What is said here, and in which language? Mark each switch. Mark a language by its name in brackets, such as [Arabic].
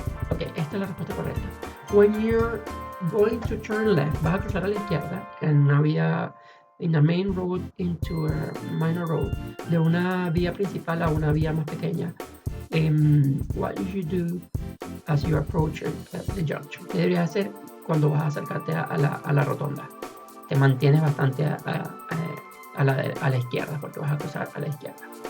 [Spanish] Ok, esta es la respuesta correcta. [English] When you're going to turn left, [Spanish] vas a cruzar a la izquierda en una vía [English] in a main road into a minor road, [Spanish] de una vía principal a una vía más pequeña. [English] What you should do as you approach the junction. [Spanish] ¿Qué deberías hacer cuando vas a acercarte a la rotonda? Te mantienes bastante a la izquierda, porque vas a cruzar a la izquierda.